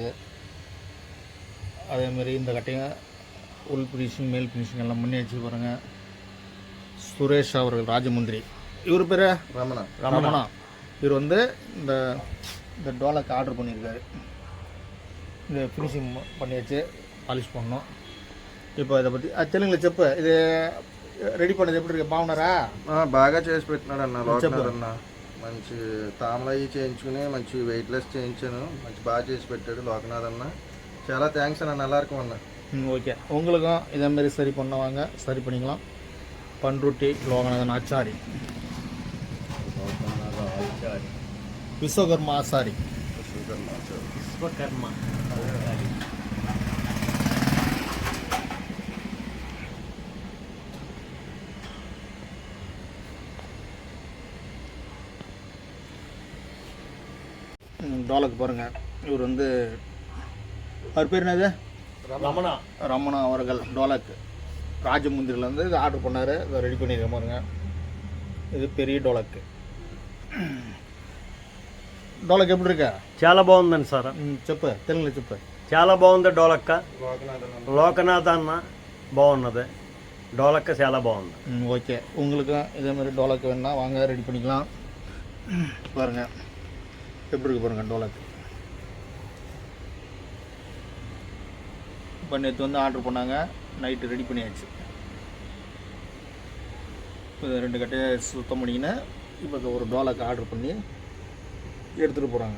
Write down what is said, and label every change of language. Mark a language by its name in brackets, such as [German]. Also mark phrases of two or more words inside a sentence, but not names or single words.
[Tamil] அதேமாரி இந்த கட்டையும் உள் ஃபினிஷிங் மேல் ஃபினிஷிங் எல்லாம் பண்ணியாச்சு. பாருங்கள் சுரேஷ் அவர்கள் ராஜமுந்திரி. இவர் பேர் ரமணா. இவர் வந்து இந்த டோலக்கு ஆர்டர் பண்ணியிருக்காரு. இந்த ஃபினிஷிங் பண்ணியாச்சு, பாலிஷ் பண்ணோம். இப்போ இதை பற்றி தெலுங்குలో [Telugu] చెప్పు. ఇది రెడీ [Tamil] பண்ணது எப்படி இருக்கு? [Telugu] బాగున్నారా? బాగా చేసి పెట్టినాడు అన్న లోకనాథ్ అన్న. మంచి తామలయ్యి చేయించుకుని మంచి వెయిట్లెస్ చేయించాను. మంచి బాగా చేసి పెట్టాడు లోకనాథ్ అన్న. చాలా థ్యాంక్స్ అన్న. [Tamil] நல்லா இருக்கும் అన్న. ஓகே. உங்களுக்கும் இதேமாரி சரி பண்ணுவாங்க, சரி பண்ணிக்கலாம். பண்ருட்டி லோகநாதன் ஆச்சாரி, விஸ்வகர்மா ஆசாரி. [Telugu] విశ్వకర్మ [Tamil] டோலக்கு பாருங்கள். இவர் வந்து அவர் பேர் என்னது? ரமணா அவர்கள் டோலக்கு ராஜமுந்திரிலேருந்து இது ஆர்டர் பண்ணார். இதை ரெடி பண்ணியிருக்க பாருங்க. இது பெரிய டோலக்கு. [Telugu] డోలక్ ఎప్పుడు ఇరుక? చాలా బాగుందండి సార్. చెప్పు, తెలుగులో చెప్పు. చాలా బాగుంది డోలక్క. లోకనాథ్ అన్న బాగున్నది. డోలక్క చాలా బాగుంది. [Tamil] ஓகே. உங்களுக்கு இதே மாதிரி டோலக்கு வேணா வாங்க, ரெடி பண்ணிக்கலாம். பாருங்க எப்படி இருக்கு பாருங்க டோலக்கு. இப்போ நேற்று வந்து ஆர்டர் பண்ணாங்க, நைட்டு ரெடி பண்ணியாச்சு. இப்போ 2 கட்டையை சுத்தம் பண்ணிக்கின்னு இப்போ ஒரு டோலக்கு ஆர்டர் பண்ணி எடுத்துகிட்டு போகிறாங்க.